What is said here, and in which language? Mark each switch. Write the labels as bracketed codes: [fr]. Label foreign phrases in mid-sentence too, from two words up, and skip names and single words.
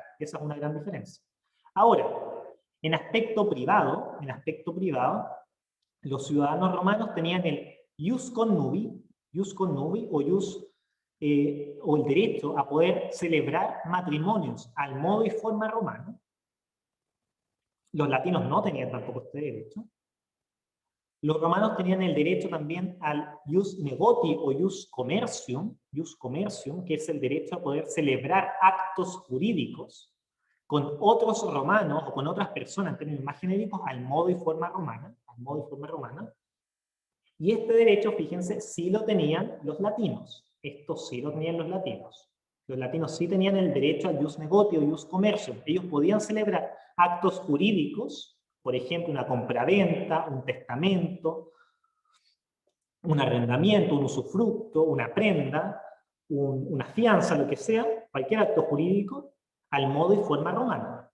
[es] Esa es una gran diferencia. Ahora, en aspecto privado, los ciudadanos romanos tenían el [la] jus connubii [es] o el derecho a poder celebrar matrimonios al modo y forma romano. Los latinos no tenían tampoco este derecho. Los romanos tenían el derecho también al [la] jus negoti [es] o [la] jus commercium, [es] que es el derecho a poder celebrar actos jurídicos con otros romanos o con otras personas en términos más genéricos al modo y forma romana. Y este derecho, fíjense, sí lo tenían los latinos. Esto sí lo tenían los latinos. Los latinos sí tenían el derecho al [la] jus negoti [es] o [la] jus commercium. [es] Ellos podían celebrar actos jurídicos, por ejemplo, una compraventa, un testamento, un arrendamiento, un usufructo, una prenda, una fianza, lo que sea, cualquier acto jurídico, al modo y forma romana.